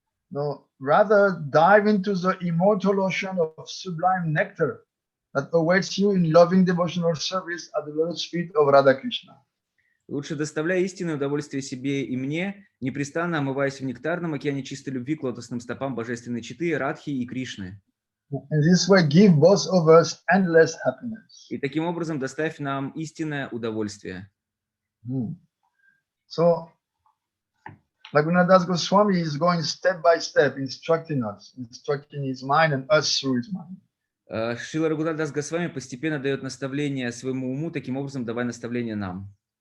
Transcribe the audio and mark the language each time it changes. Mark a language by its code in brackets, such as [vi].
[en] No, rather dive into the immortal ocean of sublime nectar that awaits you in loving devotional service at the lotus feet of Radha Krishna. [ru] Лучше доставляй истинное удовольствие себе и мне, непрестанно омываясь в нектарном океане чистой любви к лотосным стопам божественной четы, Радхи и Кришны. [en] In this way, give both of us endless happiness. [ru] И таким образом доставь нам истинное удовольствие. [en] So, Raghunath Goswami is going step by step, instructing us, instructing his mind and us through his mind. [ru] Шрила Рагунатдас Госвами постепенно дает наставления своему уму, таким образом давай наставления нам.